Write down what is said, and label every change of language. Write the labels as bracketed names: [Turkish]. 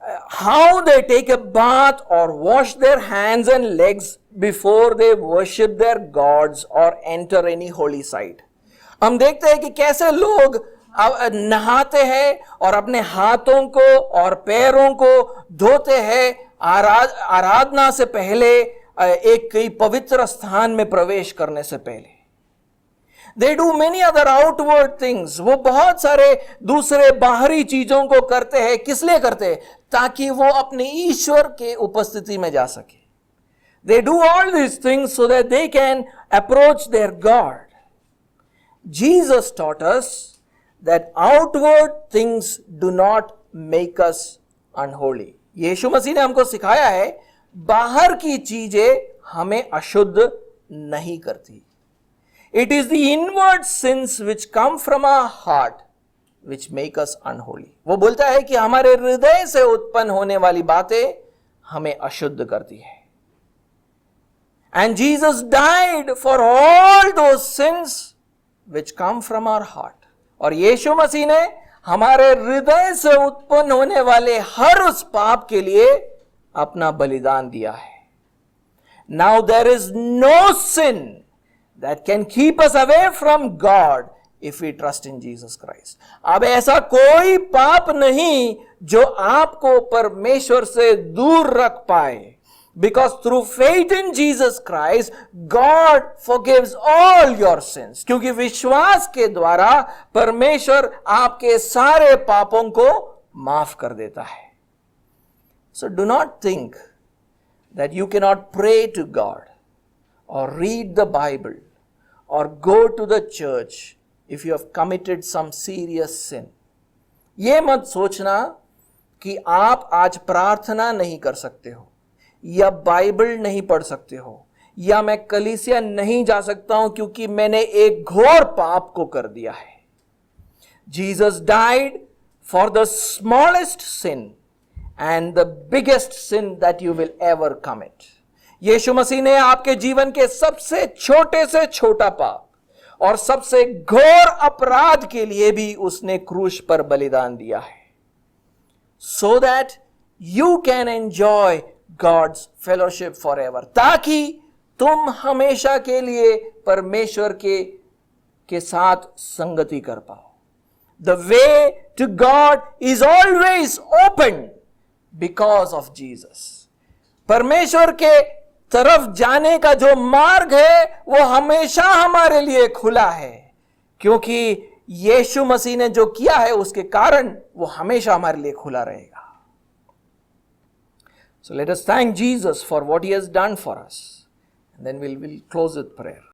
[English] How they take a bath or wash their hands and legs before they worship their gods or enter any holy site. [Hindi] हम देखते हैं कि कैसे लोग नहाते हैं और अपने हाथों को और पैरों को धोते हैं आराधना से पहले, एक कई पवित्र स्थान में प्रवेश करने से पहले. [English] They do many other outward things. [Hindi] वो बहुत सारे दूसरे बाहरी चीजों को करते हैं. किस लिए करते हैं? ताकि वो अपने ईश्वर के उपस्थिति में जा सके. [English] They do all these things so that they can approach their God. Jesus taught us that outward things do not make us unholy. [Hindi] यीशु मसीह ने हमको सिखाया है बाहर की चीजें हमें अशुद्ध नहीं करती. [English] It is the inward sins which come from our heart which make us unholy. [Hindi] वो बोलता है कि हमारे हृदय से उत्पन्न होने वाली बातें हमें अशुद्ध करती है. [English] And Jesus died for all those sins which come from our heart. [Hindi] और यीशु मसीह ने हमारे हृदय से उत्पन्न होने वाले हर उस पाप के लिए अपना बलिदान दिया है. [English] Now there is no sin that can keep us away from God if we trust in Jesus Christ. [Hindi] अब ऐसा कोई पाप नहीं जो आपको परमेश्वर से दूर रख पाए. [English] Because through faith in Jesus Christ, God forgives all your sins. [Hindi] क्योंकि विश्वास के द्वारा परमेश्वर आपके सारे पापों को माफ कर देता है. [English] So do not think that you cannot pray to God or read the Bible or go to the church if you have committed some serious sin. [Hindi] ये मत सोचना कि आप आज प्रार्थना नहीं कर सकते हो, या बाइबल नहीं पढ़ सकते हो, या मैं कलीसिया नहीं जा सकता हूं क्योंकि मैंने एक घोर पाप को कर दिया है. [English] Jesus died for the smallest sin and the biggest sin that you will ever commit. [Hindi] यीशु मसीह ने आपके जीवन के सबसे छोटे से छोटा पाप और सबसे घोर अपराध के लिए भी उसने क्रूस पर बलिदान दिया है, [English] so that you can enjoy God's fellowship forever, [Hindi] ताकि तुम हमेशा के लिए परमेश्वर के साथ संगति कर पाओ। [English] The way to God is always open because of Jesus. [Hindi] परमेश्वर के तरफ जाने का जो मार्ग है वो हमेशा हमारे लिए खुला है, क्योंकि यीशु मसीह ने जो किया है उसके कारण वो हमेशा हमारे लिए खुला रहेगा। [English] So let us thank Jesus for what he has done for us, and then we'll close with prayer.